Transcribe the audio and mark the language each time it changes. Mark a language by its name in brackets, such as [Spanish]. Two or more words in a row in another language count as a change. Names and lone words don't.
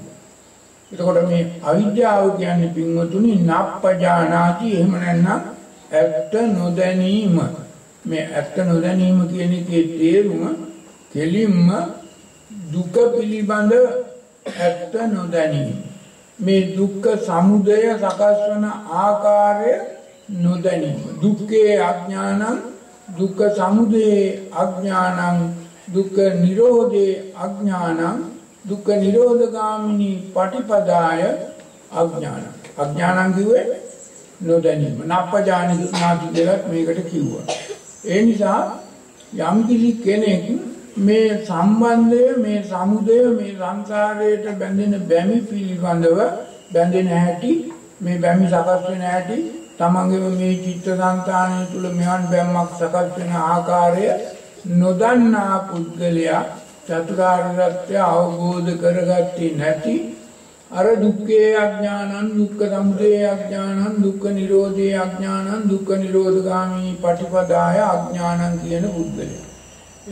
[Sinhala] එතකොට මේ අවිද්‍යාව කියන්නේ පින්වතුනි නප්පජානාති එහෙම නැත්නම් ඇත්ත නොදැනීම. මේ ඇත්ත නොදැනීම කියන එකේ තේරුම කෙලින්ම දුක පිළිබඳ ඇත්ත නොදැනීම. මේ දුක්ඛ සමුදය සකස් වන ආකාරය නොදැනීම. [Pali] දුක්ඛේ අඥානං දුක්ඛ සමුදයේ අඥානං දුක්ඛ නිරෝධේ අඥානං දුක්ඛ නිරෝධගාමිනී පටිපදාය අඥානං. [Sinhala] අඥානං කිව්වේ නොදැනීම. නප්පජානාති කියලා මේකට කිව්වා. ඒ නිසා යම්කිසි කෙනෙක් මේ සම්බන්ධය මේ සමුදය මේ සංසාරයට බැඳෙන බැමි පිළිබඳව බැඳෙන හැටි මේ බැමි සකස් වෙන හැටි තමන්ගේම මේ චිත්තසංතානය තුල මෙවන් බැම්මක් සකස් වෙන ආකාරය නොදන්නා පුද්ගලයා චතුරාර්ය සත්‍ය අවබෝධ කරගත්තේ නැති අර [Pali] දුක්ඛේ අඥානං දුක්ඛ සමුදය අඥානං දුක්ඛ නිරෝධේ අඥානං දුක්ඛ නිරෝධගාමී පටිපදාය අඥානං [Sinhala] කියන පුද්ගලයා.